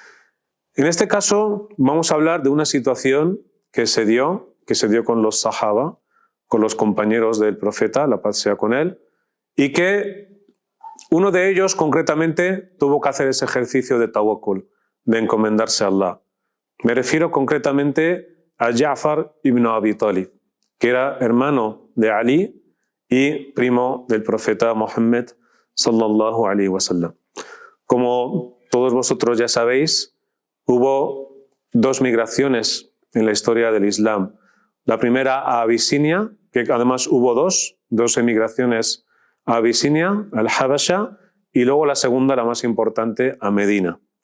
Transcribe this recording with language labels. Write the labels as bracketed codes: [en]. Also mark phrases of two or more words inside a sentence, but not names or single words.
[es] En este caso vamos a hablar de una situación que se dio con los Sahaba, con los compañeros del profeta, la paz sea con él, y que uno de ellos concretamente tuvo que hacer ese ejercicio de tawakkul, de encomendarse a Allah. Me refiero concretamente a Ja'far ibn Abi Talib, que era hermano de Ali y primo del profeta Muhammad [ar] صلى الله عليه وسلم. [es] Como todos vosotros ya sabéis, hubo dos migraciones en la historia del Islam. La primera a Abisinia, que además hubo dos emigraciones a Abisinia, al Habasha, y luego la segunda, la más importante, a Medina.